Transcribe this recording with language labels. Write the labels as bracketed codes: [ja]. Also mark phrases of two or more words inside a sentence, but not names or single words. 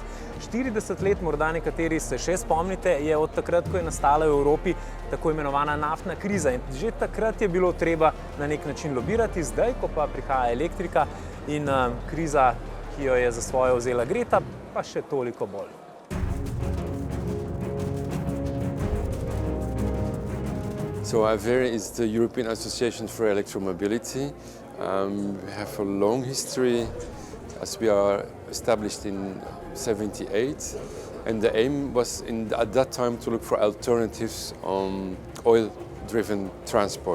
[sl] 40 let, morda nekateri se še spomnite, je od takrat, ko je nastala v Evropi tako imenovana naftna kriza. In že takrat je bilo treba na nek način lobirati, zdaj, ko pa prihaja elektrika in kriza, ki jo je za svojo vzela Greta, pa še toliko bolj. [en] So AVERE is the European Association for Electromobility. We have a long history as we are established in 1978, and the aim was at that time to look for alternatives on oil-driven transport.